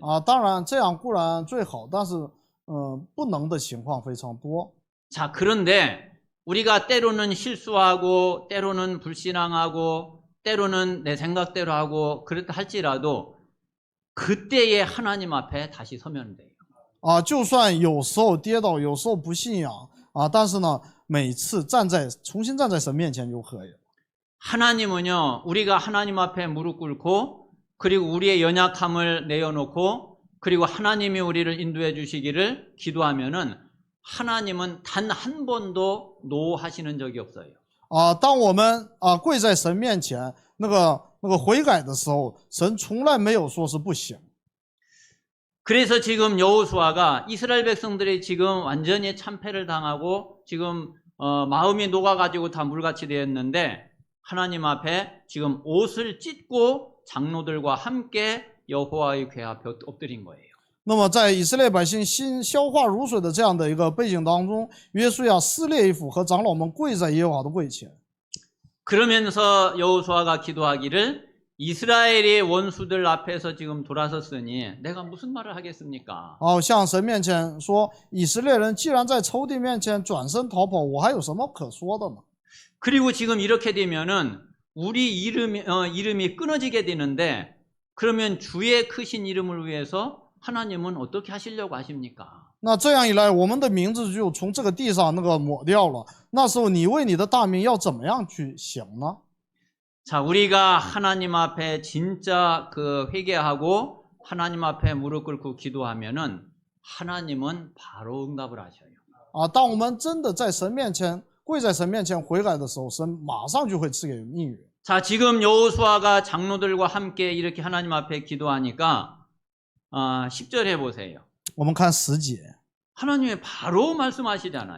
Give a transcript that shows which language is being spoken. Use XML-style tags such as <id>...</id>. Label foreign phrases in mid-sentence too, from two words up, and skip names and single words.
<zh>当然这样固然最好，但是不能的情况非常多。</zh> <ko>자, 그런데 우리가 때로는 실수하고 때로는 불신앙하고 때로는 내 생각대로 하고 그렇다 할지라도 그때에 하나님 앞에 다시 서면 돼요.</ko> <zh>就算有时候跌倒，有时候不信仰但是呢，每次重新站在神面前就可以了。</zh> <ko>하나님은요, 우리가 하나님 앞에 무릎 꿇고 그리고 우리의 연약함을 내어놓고 그리고 하나님이 우리를 인도해 주시기를 기도하면은 하나님은 단 한 번도 노하시는 적이 없어요.</ko> <zh>当我们跪在神面前那个悔改的时候，神从来没有说是不行。</zh> <ko>그래서 지금 여호수아가 이스라엘 백성들이 지금 완전히 참패를 당하고 지금 마음이 녹아가지고 다 물같이 되었는데 하나님 앞에 지금 옷을 찢고 장로들과 함께 여호와의 궤 앞에 엎드린 거예요.</ko> <zh>那么在以色列百姓心消化如水的这样的一个背景当中，约书亚撕裂衣服和长老们跪在耶和华的柜前。</zh> <ko>그러면서 여호수아가 기도하기를 이스라엘의 원수들 앞에서 지금 돌아섰으니 내가 무슨 말을 하겠습니까?</ko> <zh>向神面前说，以色列人既然在仇敌面前转身逃跑，我还有什么可说的呢？</zh> <ko>그리고 지금 이렇게 되면은 우리 이름이 끊어지게 되는데 그러면 주의 크신 이름을 위해서 하나님은 어떻게 하시려고 하십니까?</ko> <zh>那这样一来，我们的名字就从这个地上抹掉了。那时候，你为你的大名要怎么样去行呢？</zh> <ko>자, 우리가 하나님 앞에 진짜 회개하고 하나님 앞에 무릎 꿇고 기도하면은 하나님은 바로 응답을 하셔요.</ko> <zh>当我们真的在神面前跪在神面前悔改的时候，神马上就会赐给应允。</zh> <ko>자, 지금 여호수아가 장로들과 함께 이렇게 하나님 앞에 기도하니까 10절에 보세요.</ko> <zh>我们看10节，</zh> <ko>하나님이 바로 말씀하시잖아요.</ko>